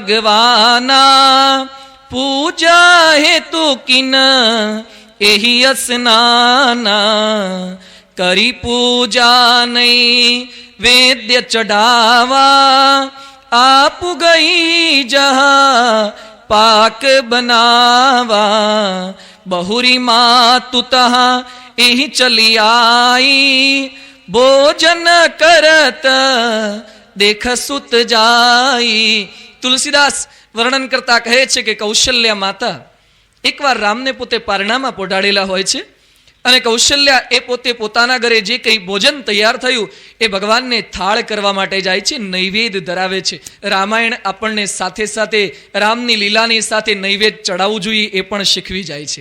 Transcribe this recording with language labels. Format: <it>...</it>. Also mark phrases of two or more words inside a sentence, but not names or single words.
<awa>भगवाना पूजा हेतु किन एही स्नाना, करी पूजा नहीं वेद्य चढ़ावा, आप गई जहाँ पाक बनावा, बहुरी मातु तहाँ एही चली आई, भोजन करत देख सुत जाई.</awa> <gu>તુલસીદાસ વર્ણન કરતા કહે છે કે કૌશલ્યા માતા એકવાર રામને પોતે પારણામાં પોઢાડેલા હોય છે અને કૌશલ્યા એ પોતે પોતાના ઘરે જે કંઈ ભોજન તૈયાર થયું એ ભગવાનને થાળ કરવા માટે જાય છે, નૈવેદ્ય ધરાવે છે. રામાયણ આપણને સાથે સાથે રામની લીલાની સાથે નૈવેદ્ય ચડાવવું જોઈએ એ પણ શીખવી જાય છે.</gu>